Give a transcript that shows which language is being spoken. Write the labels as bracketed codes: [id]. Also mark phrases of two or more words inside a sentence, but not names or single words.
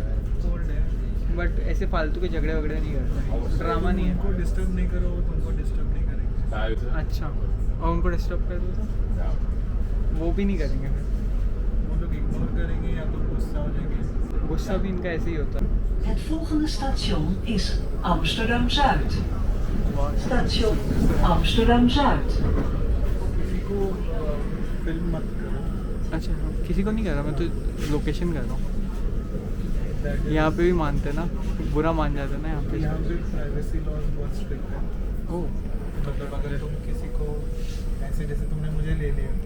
[hi] कोल्ड है, बट ऐसे फालतू के झगड़े वगड़े नहीं करते, ड्रामा नहीं है। उनको डिस्टर्ब नहीं करो, वो तुमको डिस्टर्ब नहीं करेंगे। अच्छा, और उनको डिस्टर्ब कर दो तो वो भी नहीं करेंगे फिर? वो लोग इग्नोर करेंगे या तो गुस्सा हो जाएंगे। गुस्सा भी इनका ऐसे ही होता है। [nl] Het volgende station is Amsterdam Zuid. Station Amsterdam Zuid. [hi] किसी को फिल्म मत करो। अच्छा, किसी को नहीं कर रहा मैं, तो लोकेशन कर रहा हूँ। यहाँ पे भी मानते ना, बुरा मान जाते ना यहाँ पे। यहाँ पे [en] privacy laws [hi] बहुत स्ट्रिक्ट है। ओह, मतलब अगर तुम किसी को ऐसे, जैसे तुमने मुझे ले लिया